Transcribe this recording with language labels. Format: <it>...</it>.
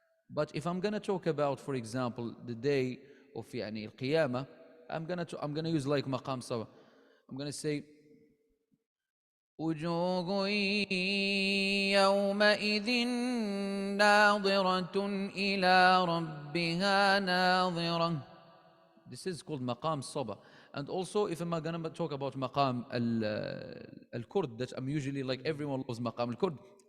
<en>But if I'm gonna talk about, for example, the day of</en> <ar>يعني القيامة,</ar> <en>I'm gonna use like مقام صبا. I'm gonna say</en> <ar>وجوه يومئذ ناظرة إلى ربها ناظرة.</ar> <en>This is called مقام صبا. And also, if I'm gonna talk about مقام al-Kurd, that I'm usually like everyone loves مقام al-Kurd.</en>